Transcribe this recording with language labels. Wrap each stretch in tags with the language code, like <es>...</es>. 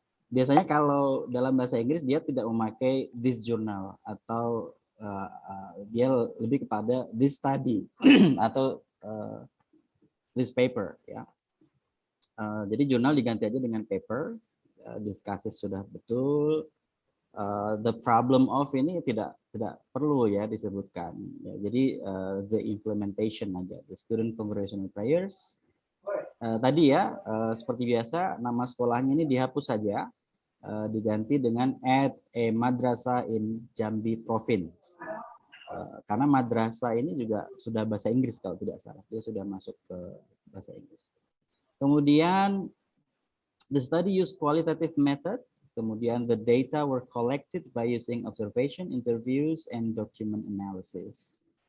<id>Biasanya kalau dalam bahasa Inggris dia tidak memakai this journal atau dia lebih kepada this study atau this paper ya. Jadi jurnal diganti aja dengan paper. Discusses sudah betul.</id> <en>The problem of</en> <id>ini tidak perlu ya disebutkan. Ya, jadi</id> <en>the implementation</en> <id>aja.</id> <en>The student congregational prayers.</en> <id>Tadi ya seperti biasa nama sekolahnya ini dihapus saja. Diganti dengan</id> <en>at a madrasah in Jambi Province.</en> <id>Karena madrasah ini juga sudah bahasa Inggris kalau tidak salah. Dia sudah masuk ke bahasa Inggris.</id> <en>Kemudian the study used qualitative method. Kemudian the data were collected by using observation, interviews, and document analysis.</en>